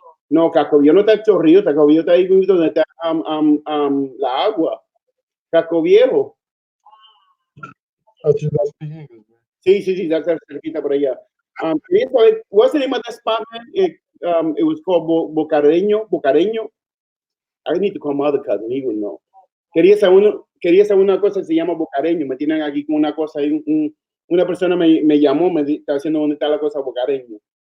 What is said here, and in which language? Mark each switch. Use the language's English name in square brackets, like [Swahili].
[Spanish] No, Casco Viejo no está en Chorrillo, Casco Viejo está ahí donde está la agua. Casco Viejo. [English] Oh, you don't speak English, man. [Spanish] Sí, that's cerquita por allá. [English] What's the name of that spot, man? It was called Bocareño. I need to call my other cousin, he would know. [Spanish] Quería saber una cosa que se llama Bocareño. Me tienen aquí con una cosa. Una persona me llamó, me está diciendo dónde está la cosa Bocareño.